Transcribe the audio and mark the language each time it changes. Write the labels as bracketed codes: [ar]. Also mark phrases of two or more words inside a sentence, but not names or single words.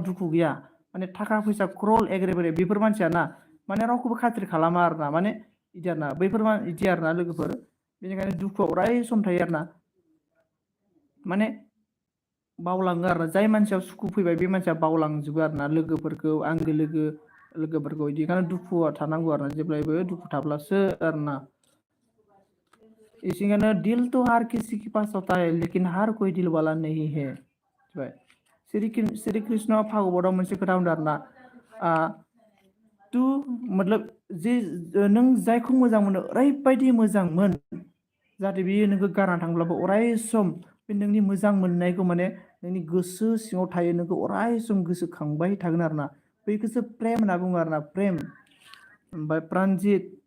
[brx] दुखु गैया माने थाखा फैसा क्रल एग्रे बेरे बेफोर मानसिया ना माने रावखौबो खाथिर खालामा आरोना माने बिदि आरोना बैफोर बिदि आरोना लोगोफोर बेनिखायनो दुखुआव अराय सम थायो आरोना माने बावलाङो आरोना जाय मानसियाव सुखु फैबाय बे मानसिया बावलांजोबो आरोना लोगोफोरखौ आंगो लोगोफोरखौ बिदि ओंखायनो दुखुआ थानांगौ आरोना जेब्लायबो दुखु थाब्लासो आरोना इसिंगानो [hi] दिल तो हर किसी के पास होता है लेकिन हर कोई दिल वाला नहीं है [brx] श्री कृष्ण भागवतआव मोनसे खोथा होनदों आरोना तू मतलब जे नों जायखौ मोजां मोनो ओरैबायदि मोजां मोन जाहाथे बेयो नोंखौ गारना थांब्लाबो अराय सम बे नोंनि मोजां मोननायखौ माने नोंनि गोसो सिङाव थायो नोंखौ अराय सम गोसोखांबाय थागोन आरोना बैखौसो प्रेम होनना बुङो आरोना प्रेम ओमफ्राय प्रानजित